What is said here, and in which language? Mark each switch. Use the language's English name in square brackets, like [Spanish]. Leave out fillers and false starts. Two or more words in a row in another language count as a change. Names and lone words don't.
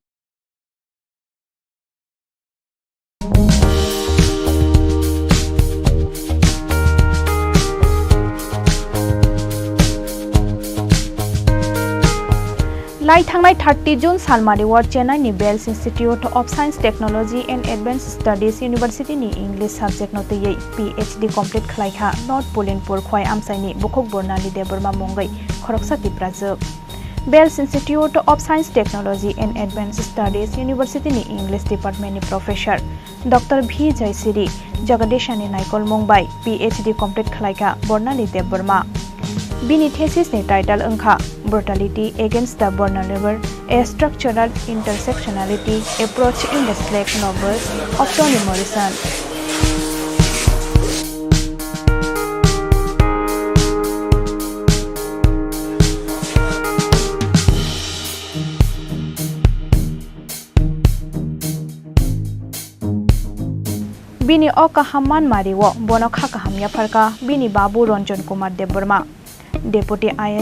[Kok Borok] लाई थांनाय 30 जून सालमारि वार्ड चेन्नाईनि बेल्स इन्स्टिट्यूट ऑफ साइंस टेक्नोलॉजी एंड एडवांस स्टडीज यूनिवर्सिटीनि इंग्लिश सब्जेक्ट नोतयै PhD कमप्लीट खालायखा नॉर्थ पोलिनपुर खय आमसाइनि बुखक बरनालि देबरमा मंगै खरकसा तिप्राजोब बेल्स इन्स्टिट्यूट ऑफ साइंस टेक्नोलॉजी एंड एडवांस स्टडीज यूनिवर्सिटीनि इंग्लिश डिपार्टमेंटनि प्रोफेसर डॉक्टर V जयसिरी जगदीशानि नायकल मंगबाय PhD कमप्लीट खालायखा बरनालि देबरमा बिनि थेसिसनि टाइटल अंखा ब्रुटलिटी अगेंस्ट द vulnerable, a structural intersectionality approach in the select novels of Toni Morrison. बिनि अकाहामान मारिवो बनखा काहामिया फरका बिनि बाबू रंजन कुमार देबबर्मा डेपुटी IS